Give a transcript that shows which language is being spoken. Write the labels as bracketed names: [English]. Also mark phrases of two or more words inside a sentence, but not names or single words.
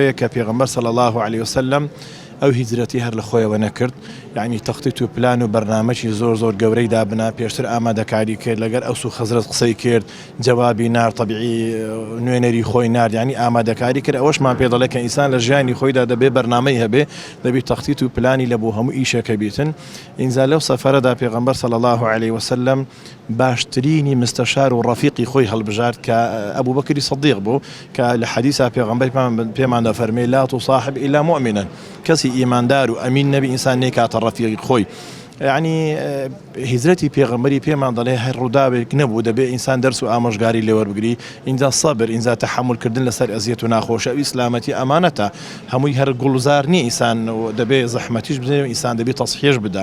[Central Kurdish] ئەوەیە کە پێغەمبەر [Arabic] صلی الله علیه وسلم [Central Kurdish] ئەو هیجرەتی هەر لە خۆیەوە نەکرد یعنی تەخطیط و پلان و بەرنامەی زۆر گەورەی دابنا پێشتر ئامادەکاری کرد لەگەر ئەوس و خەزرەت قسەی کرد جوابی نار طبیعی نوێنەری خۆی نرد ینی ئامادەکاری کرد ئەوەشمان پێ دەڵێ کە ئینسان لە ژیانی خۆیدا دەبێ بەرنامەی هەبێ دەبێت تەخطیط و پلانی لە بۆ هەموو ئیشەکە بیتن ئینجا لەو سەفەرەدا پێغەمبەر [Arabic] صلی الله عليه وسلم [Central Kurdish] باشترینی مستشار و ڕەفیقی خۆی هەڵبژارد کە ئەبوو بەکری سەدیق بوو کە لە حەدیثا پێغەمبەر پێمان دەفەرمێ [Arabic] لا تصاحب إلا مؤمنا [Central Kurdish] کەسی ئیماندار و ئەمین نەبی ئینسان نێکاتە ڕەفیقی خۆی یعنی هیجرەتی پێغەمبەری پێمان دەڵێ هەر ڕووداوێک نەبوو دەبێ ئینسان دەرس و ئامۆژگاری لێوەربگری ئینجا سەبر ئینجا تەحملکردن لەسەر ئەزیەت و ناخۆشە و ئیسلامەتی ئەمانەتە هەمووی هەر گوڵزار نییە ئینسان دەبێ زەحمەتیش بدێ ئینسان دەبێت تەصحیح بدە